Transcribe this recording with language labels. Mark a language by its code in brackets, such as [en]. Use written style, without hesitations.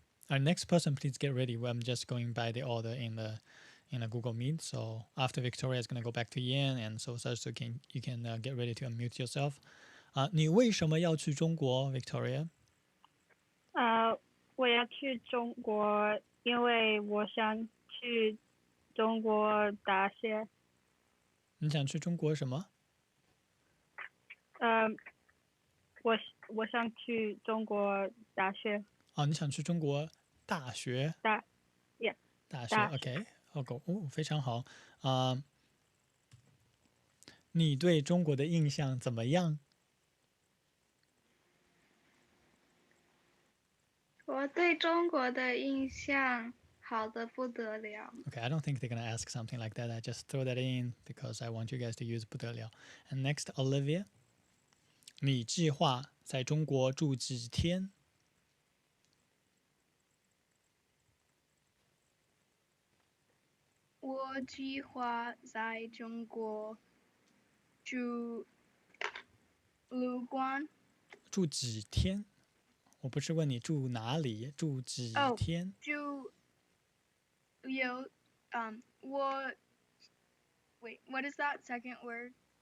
[en] Our next person, please get ready. I'm just going by the order in a Google Meet. So after Victoria is going to go back to Yan, and so you can get ready to unmute yourself. [zh] 你为什么要去中国 Victoria? 我要去中国，因为我想去中国大学。你想去中国什么？我想去中国大学。你想去中国大学？大学 OK， 非常好。你对中国的印象怎么样？我对中国的印象好的不得了。 [en] Okay, I don't think they're gonna ask something like that. I just throw that in because I want you guys to use 不得了. And next, [zh] Olivia, 你计划在中国住几天？我计划在中国住旅馆。住几天？我不是问你住哪里，住几天？住有我 [en] wait, what is that second word?